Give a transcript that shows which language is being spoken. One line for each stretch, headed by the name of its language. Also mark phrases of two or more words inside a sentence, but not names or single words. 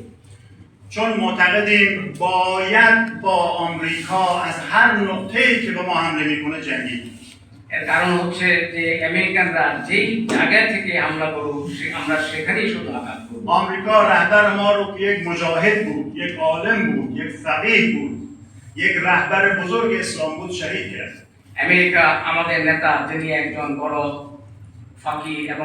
Persian: چون معتقدیم باید با آمریکا از هر نقطه‌ای که به ما حمله میکنه جنگید
Bangla: এর কারণ হচ্ছে যে আমেরিকানরা যেই জায়গা থেকে হামলা করুক আমরা সেখানেই শুধু আঘাত করব।
Persian: آمریکا رهبر ما رو که یک مجاهد بود یک عالم بود یک فقیه بود یک رهبر بزرگ اسلام بود شهید کرد
Bangla: আমেরিকা আমাদের নেতা যিনি একজন বড় ফাকি এবং